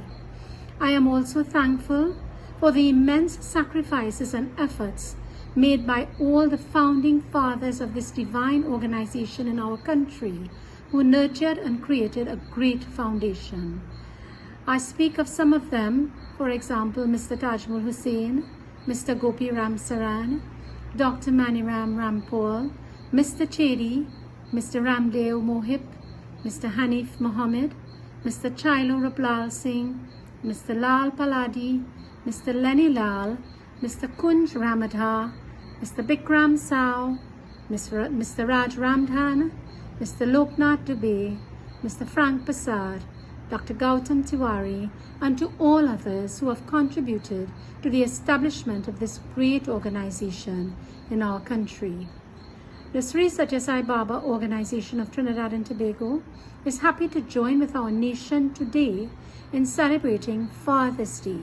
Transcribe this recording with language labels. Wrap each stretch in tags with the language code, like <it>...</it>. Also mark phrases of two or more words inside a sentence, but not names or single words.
<en>I am also thankful for the immense sacrifices and efforts made by all the founding fathers of this divine organization in our country, who nurtured and created a great foundation. I speak of some of them, for example, Mr. Tajmul Hussain, Mr. Gopi Ram Saran, Dr. Maniram Rampal, Mr. Chedi, Mr. Ramdeo Mohip, Mr. Hanif Mohammed, Mr. Chailo Raplal Singh, Mr. Lal Paladi, Mr. Lenny Lal, Mr. Kunj Ramadha, Mr. Bikram Sao, Mr. Raj Ramdhan, Mr. Loknath Dubey, Mr. Frank Prasad, Dr. Gautam Tiwari, and to all others who have contributed to the establishment of this great organization in our country. The Sri Sai Baba Organization of Trinidad and Tobago is happy to join with our nation today in celebrating Father's Day.</en>